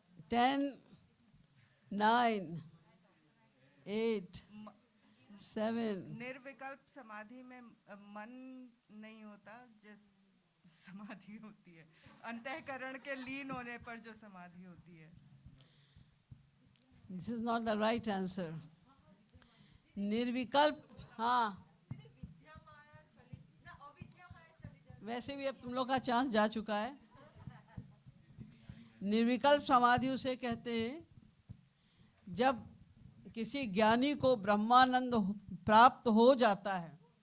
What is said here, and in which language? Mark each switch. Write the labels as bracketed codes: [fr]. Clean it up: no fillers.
[en] Ten, 9, 8, 7. [hi] निर्विकल्प समाधि में मन नहीं होता, जिस समाधि होती है अंतःकरण के लीन होने पर जो समाधि होती है। [en] This is not the right answer. [hi] निर्विकल्प, हाँ, वैसे भी अब तुम लोग का चांस जा चुका है। निर्विकल्प समाधि उसे कहते हैं जब किसी ज्ञानी को ब्रह्मानंद प्राप्त हो जाता है।